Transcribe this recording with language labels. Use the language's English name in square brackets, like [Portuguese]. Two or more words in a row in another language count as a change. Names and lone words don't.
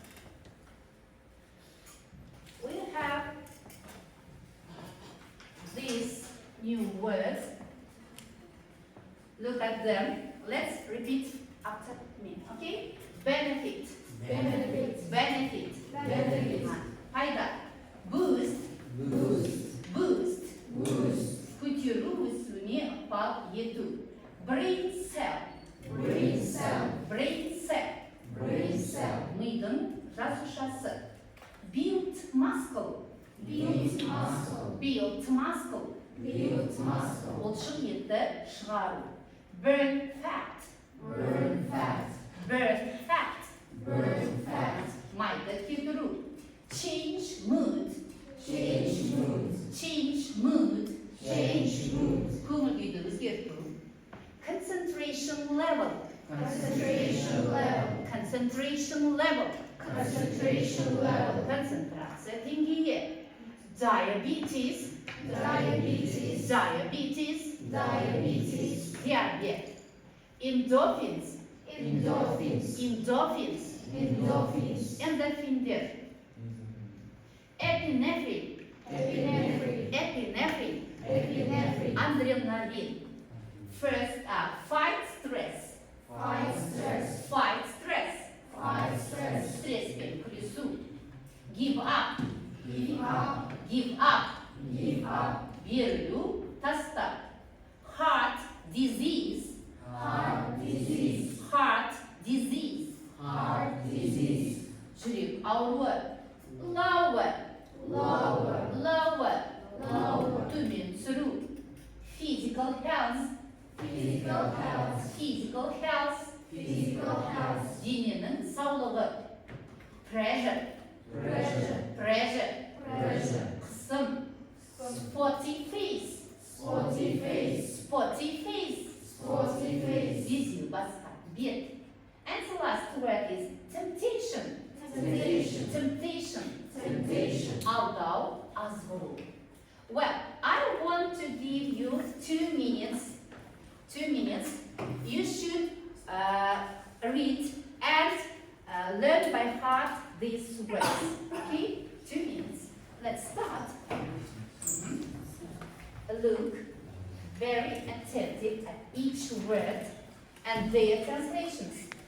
[English] We have these new words. Look at them. Let's repeat after me, okay? Benefit. Benefit. Benefit. Benefit. [Kazakh] Пайда. Boost. [English] Boost. Boost. Boost. [Kazakh] Көтеру өсуіне ықпал ету. [English] Brain cell. Brain cell. Brain cell. Brain cell. [Kazakh] Мидың жасушасы. [English] Build muscle. Build muscle. Build muscle. Build muscle. [Kazakh] Бұлшық етті шығару. [English] Burn fat. Burn fat. Burn fat. Burn fat. [Kazakh] Майды кетіру. [English] Change mood. Change mood. Change mood. Change mood. [Kazakh] Көңіл күйді өзгерту. [English] Concentration level. Concentration level. Concentration level. Concentration level. [Kazakh] Концентрация деңгейі. [English] Diabetes. Diabetes. Diabetes. Diabetes. [Kazakh] Диабет. Endorphins. [English] Endorphins. Endorphins. Endorphins. Endorphindер. Epinephrine. Epinephrine. Epinephrine. Epinephrine. Adrenaline. First fight stress. Fight stress. Fight stress. Fight stress. [Kazakh] Стресспен күресу. [English] Give up. Give up. Give up. Give up. [Kazakh] Берілу, тастап. [English] Heart disease. Heart disease. Heart disease. Heart disease. [Kazakh] Жүрек ауруы. [English] Lower. Lower. Lower. Lower. [Kazakh] Төмен түсіру. [English] Physical health. Physical health. Physical health. Physical health. [Kazakh] Дененің саулығы. [English] Pressure. Pressure. Pressure. Pressure. Қысым. Spotty face. Sporty face. Spotty face. Sporty face. [Kazakh] Зезіл басқа. Бет. [English] And the last word is temptation. Temptation. Temptation. Temptation. [Kazakh] Алдау, азғыру. [English] Well, I want to give you 2 minutes. 2 minutes. You should read and learn by heart these words. Okay? 2 minutes. Let's start. Look very attentive at each word and their translations.